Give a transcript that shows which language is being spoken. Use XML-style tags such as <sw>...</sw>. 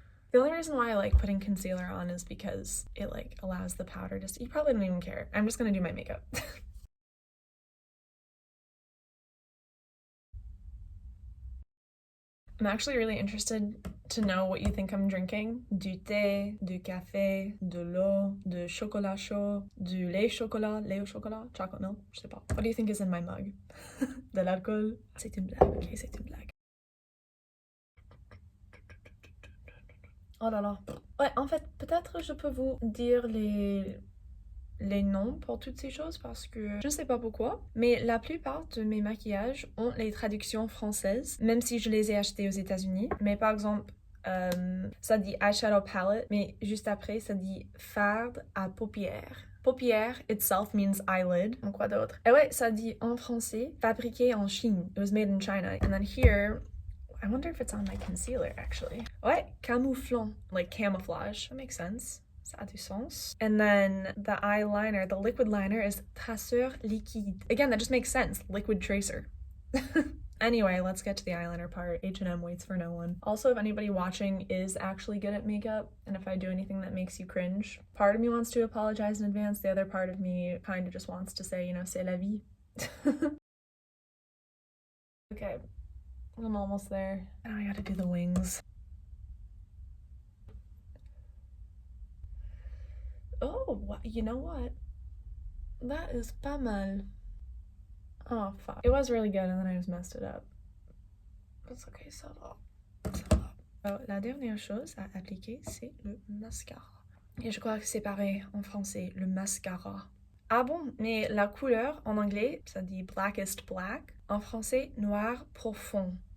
<en>The only reason why I like putting concealer on is because it like allows the powder to, you probably don't even care. I'm just gonna do my makeup. I'm actually really interested to know what you think I'm drinking.</en> <fr>Du thé, du café, de l'eau, du chocolat chaud, du lait au chocolat,</fr> <en>chocolate milk,</en> <fr>je sais pas.</fr> <en>What do you think is in my mug?</en> <fr>De l'alcool? C'est une blague, ok, c'est une blague. Oh là là. Ouais, en fait, peut-être je peux vous dire les noms pour toutes ces choses parce que je ne sais pas pourquoi, mais la plupart de mes maquillages ont les traductions françaises, même si je les ai achetés aux États-Unis. Mais par exemple, ça dit</fr> <en>eyeshadow palette,</en> <fr>mais juste après, ça dit fard à paupières.</fr> <en>Paupières itself means eyelid.</en> <fr>Donc quoi d'autre? Et ouais, ça dit en français, fabriqué en Chine.</fr> <en>It was made in China. And then here, I wonder if it's on my concealer actually.</en> <fr>Ouais, camouflant,</fr> <en>like camouflage. That makes sense.</en> <fr>Ça a du sens.</fr> <en>And then the eyeliner, the liquid liner is traceur liquide. Again, that just makes sense. Liquid tracer. Anyway, let's get to the eyeliner part. H&M waits for no one. Also, if anybody watching is actually good at makeup, and if I do anything that makes you cringe, part of me wants to apologize in advance. The other part of me kind of just wants to say, you know, c'est la vie. Okay, I'm almost there. Now I gotta do the wings. Oh, you know what? That is</en> <fr>pas mal.</fr> <en>Oh, fuck. It was really good and then I just messed it up. It's okay,</en> <fr>ça va. Ça va. Alors, la dernière chose à appliquer, c'est le mascara. Et je crois que c'est pareil en français, le mascara. Ah bon, mais la couleur en anglais, ça dit</fr> <en>blackest black.</en> <fr>En français, noir profond.</fr>